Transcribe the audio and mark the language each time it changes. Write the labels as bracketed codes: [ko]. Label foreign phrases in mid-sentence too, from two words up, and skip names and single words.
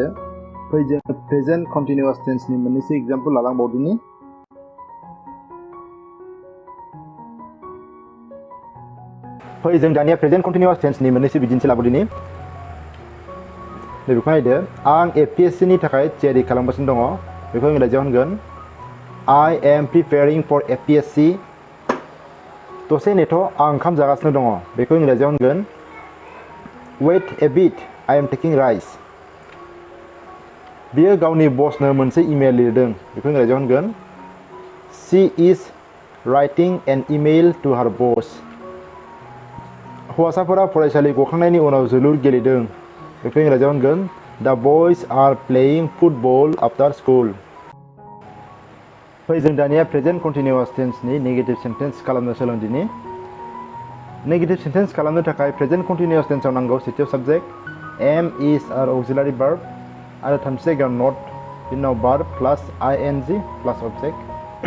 [brx] फै जों [en] present continuous tense [brx] मोननैसो एग्जाम्पल लालांबावदिनि। फै जों दानिया [en] present continuous tense [brx] मोननैसो बिदिन्थि लाबोदिनि। नैबेखौ नायदो, आं APSC नि थाखाय थियारि खालामगासिनो दङ। बेखौ इंराजियाव होनगोन [en] I am preparing for APSC। [brx] दसे नेथ' आं ओंखाम जागासिनो दङ। बेखौ इंराजियाव होनगोन [en] Wait a bit, I am taking rice। [brx] बियो गावनि बसनो मोनसे इमेल लिरदों। बेखौ इंराजियाव होनगोन [en] She is writing an email to her boss। [brx] हौवासाफोरा फरायसालि गखांनायनि उनाव जोलुर गेलेदों। बेखौ इंराजियाव होनगोन [en] The boys are playing football after school। [brx] फै जों दानिया [en] present continuous tense negative sentence [brx] खालामनो सोलोंदिनि। [en] negative sentence [brx] खालामनो थाखाय [en] present continuous tense [brx] नांगौ सेथियाव साबजेक्ट [en] am is are auxiliary verb [brx] आरो थामथि जायगायाव नट, बिनि उनाव [en] verb plus ING plus object.